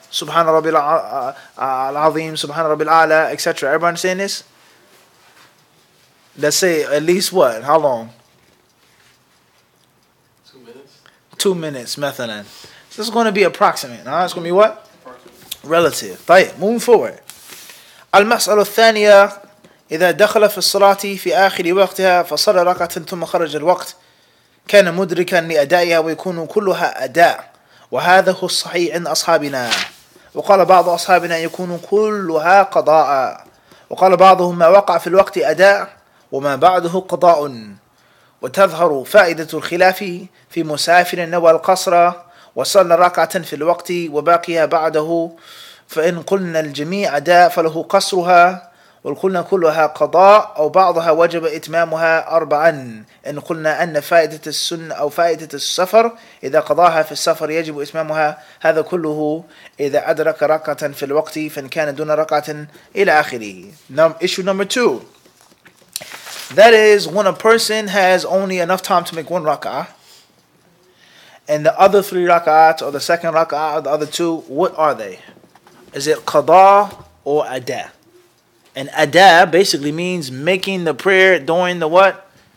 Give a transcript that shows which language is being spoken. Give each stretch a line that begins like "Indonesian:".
Arabic: Subhana Rabbil Al-Azim, Subhana Rabbil A'la, etc.
English: Everybody understand this? Let's say at least what? How long? 2 minutes. 2 minutes, مثلا. So this is going to be approximate. It's going to be what? Approximate. Relative. طيب, moving forward.
Arabic: المسألة الثانية إذا دخل في الصلاة في آخر وقتها فصلى ركعة ثم خرج الوقت كان مدركا لأدائها ويكون كلها أداء وهذا هو الصحيح عند أصحابنا وقال بعض أصحابنا يكون كلها قضاء وقال بعضهم ما وقع في الوقت أداء وما بعده قضاء وتظهر فائدة الخلاف في مسافر نوى القصر وصلى ركعة في الوقت وباقيها بعده فإن قلنا الجميع أداء فله قصرها وقلنا كلها قضاء أو بعضها وجب إتمامها أربعا إن قلنا أن فائدة السنة أو فائدة السفر إذا قضاها في السفر يجب إتمامها هذا كله إذا أدرك ركعة في الوقت فإن كان دون ركعة إلى آخره.
English: Issue number 2. That is when a person has only enough time to make one rak'ah and the other 3 rak'ahs or the second rak'ah or the other 2, what are they? Is it qada or ada? And ada basically means making the prayer during the what?